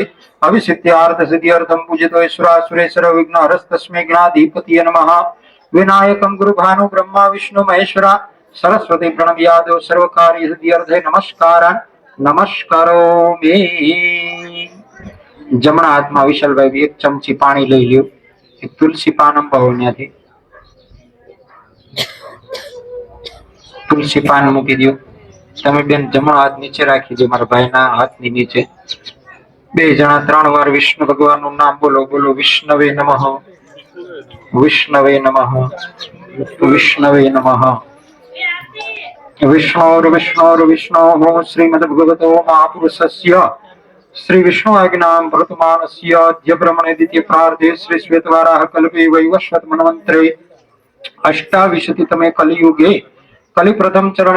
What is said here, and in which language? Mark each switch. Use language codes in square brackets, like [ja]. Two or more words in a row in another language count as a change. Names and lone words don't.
[sa] अभिसिद्ध्यार्थ सिद्ध्यर्थं पूजितो ईश्वरासुरेश्वर विघ्नहरस्तस्मै गणाधिपतये नमः। विनायकं गुरुभानु ब्रह्मा विष्णु महेश्वरा सरस्वती प्रणव्यादो सर्वकार्य सिद्ध्यर्थे नमस्कारान् नमस्कारोमि। [gu] जमणा हाथમાં વિશાલભાઈ એક ચમચી પાણી લઈ લ્યો, એક તુલસી પાન અંબાવો ત્યાંથી તુલસી પાન મૂકી દો। તમે બેન જમણો હાથ નીચે રાખી દો, મારા ભાઈના હાથની નીચે। બે જણા 3 વાર વિષ્ણુ ભગવાનનું નામ બોલો। [sa] બોલો વિષ્ણવે નમઃ, विष्णवे नमः, विष्णवे नमः। विष्णोर्विष्णोर्विष्णोः श्रीमद्भगवतो महापुरुषस्य श्री विष्णु आज्ञां भरतमानस्य अद्य ब्रह्मणे द्वितीय प्रार्धे श्री श्वेतवाराह कल्पे वैवस्वत मन्वन्तरे अष्टाविंशतितमे कलियुगे कलि प्रथम चरणे